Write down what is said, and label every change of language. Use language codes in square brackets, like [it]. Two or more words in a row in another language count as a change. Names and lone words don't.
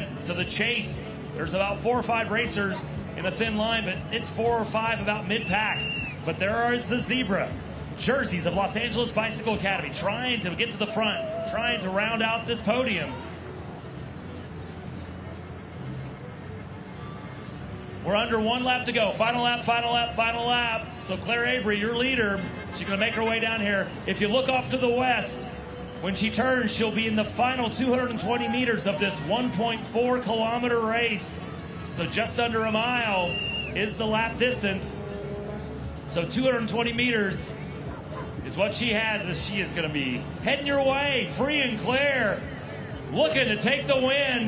[en] So the chase, there's about 4 or 5 racers in a thin line, but it's 4 or 5 about mid-pack. But there is the zebra jerseys of Los Angeles Bicycle Academy trying to get to the front, trying to round out this podium. We're under 1 lap to go. Final lap, final lap, final lap. So Claire Avery, your leader, she's going to make her way down here. If you look off to the west, when she turns, she'll be in the final 220 meters of this 1.4 kilometer race. So just under a mile is the lap distance. So 220 meters is what she has, as she is going to be heading your way, free and clear, looking to take the win.